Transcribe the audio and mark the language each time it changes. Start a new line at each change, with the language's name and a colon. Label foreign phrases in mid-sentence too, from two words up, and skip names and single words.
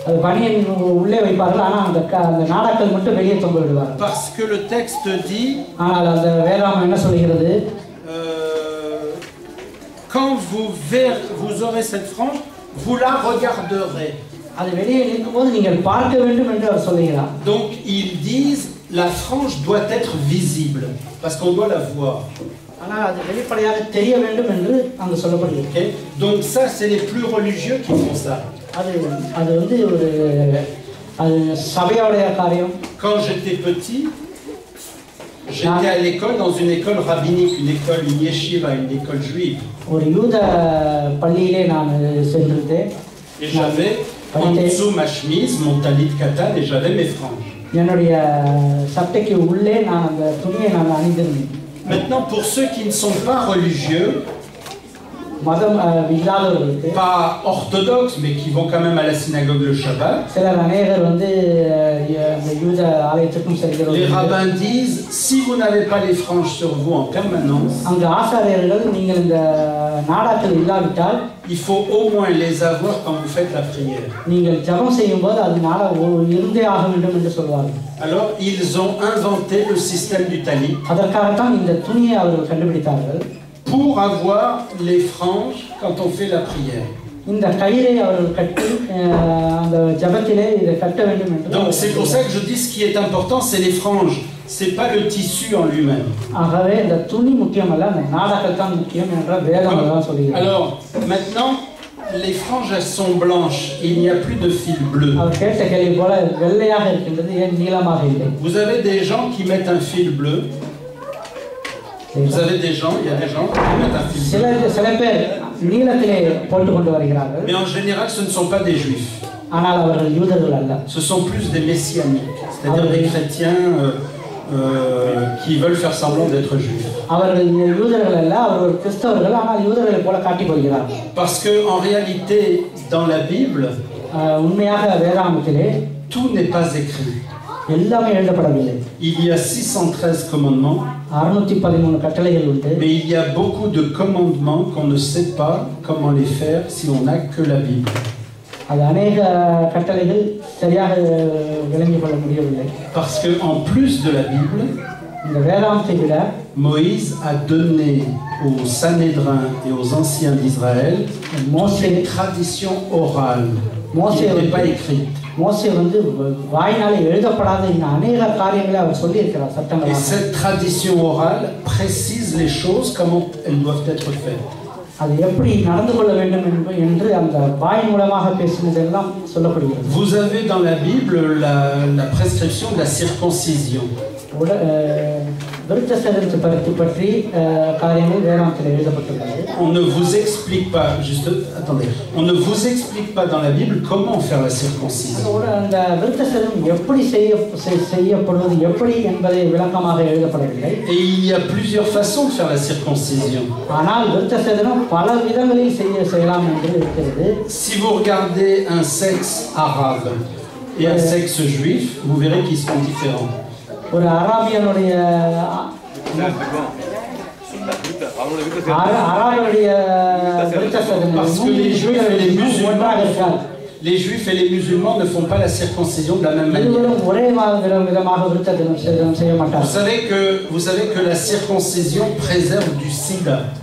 French: Parce que le texte dit quand vous aurez cette frange, vous la regarderez. Donc ils disent la frange doit être visible parce qu'on doit la voir.
Tamil: ஆனால் அது வெளிப்படையாக தெரிய வேண்டும் என்று அங்கு சொல்லப்படுகிறது.
English: Okay?
French: Donc ça, c'est les plus religieux qui font ça.
Tamil: அது வந்து ஒரு அது சபையோடைய காரியம்.
French: Quand j'étais petit, j'étais à l'école, dans une école rabbinique, une école, une yeshiva, une école juive.
Tamil: ஒரு யூத பள்ளியிலே நான் சென்றிருந்தேன்.
French: Et j'avais en dessous ma chemise, mon
Hebrew: talit katan,
French: et j'avais mes franges.
Tamil: என்னுடைய சட்டைக்கு உள்ளே நான் அந்த துணியை நான் அணிந்திருந்தேன்.
French: Maintenant, pour ceux qui ne sont pas religieux,
Tamil: மதம் இல்லாதவர்களுக்கு,
French: pas orthodoxes, mais qui vont quand même à la synagogue le Shabbat,
Tamil: சிலர் அநேகர் வந்து அந்த யூத ஆலயத்துக்கும் செல்கிறார்கள்.
French: les rabbins disent, si vous n'avez pas les franges sur vous en permanence,
Tamil: அங்கு ஆசாரியர்கள் நீங்கள் இந்த நாடாக்கள் இல்லாவிட்டால்
French: il faut au moins les avoir quand vous faites la prière.
Tamil: நீங்கள் ஜெபம் செய்யும்போது அது நாடா இருந்தே ஆக வேண்டும் என்று சொல்வார்கள்.
French: Alors, ils ont inventé le système du talit
Tamil: அதற்காகத்தான் இந்த துணியை அவர்கள் கண்டுபிடித்தார்கள்.
French: pour avoir les franges quand on fait la prière.
Tamil: இந்த கயிறை அவர்கள் கட்டி அந்த ஜெபத்திலே இதை கட்ட வேண்டும் என்று.
French: Donc c'est pour ça que je dis ce qui est important, c'est les franges, c'est pas le tissu en lui-même.
Tamil: ஆகவே இந்த துணி முக்கியமல்ல, அந்த நாடாக்கள் தான் முக்கியம் என்ற வேதம் தான் சொல்கிறது.
French: Alors maintenant les franges elles sont blanches, il n'y a plus de fil bleu.
Tamil: அவர் கேட்ட கேள்வி போல வெள்ளையாக இருக்கின்றது, ஏன் நீலமாக இல்லை?
French: Vous avez des gens qui mettent un fil bleu. Vous avez des gens, il y a des gens qui mettent un fil bleu.
Tamil: சில பேர் நீலத்திலே போட்டு கொண்டு வருகிறார்கள்.
French: Mais en général ce ne sont pas des juifs.
Tamil: ஆனால் அவர்கள் யூதர்கள் அல்ல.
French: Ce sont plus des messianiques, c'est-à-dire des chrétiens qui veulent faire semblant d'être juifs.
Tamil: அவர்கள் யூதர்கள் அல்ல, அவர்கள் கிறிஸ்தவர்கள், ஆனால் யூதர்களை போல காட்டிக் கொள்கிறார்கள்.
French: Parce que en réalité dans la Bible,
Tamil: உண்மையாக வேதாகமத்திலே
French: tout n'est pas écrit.
Tamil: எல்லாமே எழுதப்படவில்லை.
French: Il y a 613 commandements.
Tamil: 613 கட்டளைகள் உண்டு.
French: Mais il y a beaucoup de commandements qu'on ne sait pas comment les faire si on n'a que la Bible.
Tamil: அது அநேக கட்டளைகள் சரியாக விளங்கிக் கொள்ள முடியவில்லை.
French: Parce que en plus de la Bible,
Tamil: இந்த வேதாகமத்தை விட
French: Moïse a donné aux Sanhédrins et aux anciens d'Israël une tradition orale qui n'était pas écrite.
Tamil: மோசே வந்து வாயினாலே எழுதப்படாத இந்த அநேக காரியங்களை அவர் சொல்லி இருக்கிறார் சட்டங்கள்.
French: Et cette tradition orale précise les choses comment elles doivent être faites.
Tamil: அது எப்படி நடந்து கொள்ள வேண்டும் என்று அந்த வாய் மூலமாக பேசினதெல்லாம் சொல்லப்படுகிறது.
French: Vous avez dans la Bible la prescription de la circoncision.
Tamil: விருத்த சேதனத்தை பற்றி காரியங்கள் வேதாகமத்தில் எழுதப்பட்டுள்ளது.
French: On ne vous explique pas, juste, attendez, on ne vous explique pas dans la Bible comment faire la circoncision.
Tamil: அந்த விருத்த சேதனம் எப்படி செய்யப்படுவது எப்படி என்பதை விளக்கமாக எழுதப்படவில்லை.
French: Et il y a plusieurs façons de faire la circoncision.
Tamil: ஆனால் விருத்த சேதனம் பல விதங்களில் செய்யலாம் என்று இருக்கிறது.
French: Si vous regardez un sexe arabe et un sexe juif, vous verrez qu'ils sont différents.
Tamil: ஒரு அராபியனுடைய
French: Parce que les juifs et les musulmans, les juifs et les musulmans ne font pas la circoncision de la même manière. Vous savez que la circoncision préserve du sida.